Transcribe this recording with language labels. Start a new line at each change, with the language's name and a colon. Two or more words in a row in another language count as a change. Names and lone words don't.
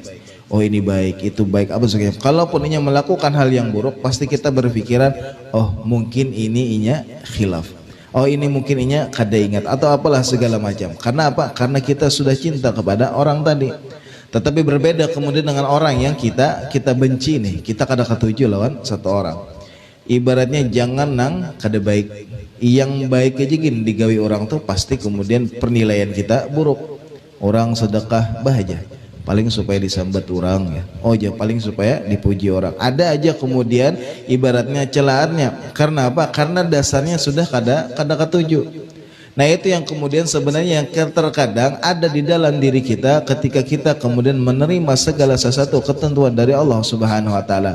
Indonesian: Oh ini baik, itu baik, apa sebagainya. Kalaupun ini melakukan hal yang buruk, pasti kita berpikiran, oh mungkin ini inya khilaf. Oh ini mungkin inya kada ingat atau apalah segala macam. Karena apa? Karena kita sudah cinta kepada orang tadi. Tetapi berbeda kemudian dengan orang yang kita benci nih.
Banjar: Kita kada ketujuh lawan satu orang. Ibaratnya jangan nang kada baik.
Indonesian: Yang baik aja gini digawi orang tuh pasti kemudian penilaian kita buruk. Orang sedekah bahagia. Paling supaya disambat orang ya. Oh ya paling supaya dipuji orang. Ada aja kemudian ibaratnya celaannya. Karena apa? Karena dasarnya sudah
Banjar: kada ketujuh.
Indonesian: Nah itu yang kemudian sebenarnya yang terkadang ada di dalam diri kita ketika kita kemudian menerima segala sesuatu ketentuan dari Allah
Arabic: Subhanahu wa taala.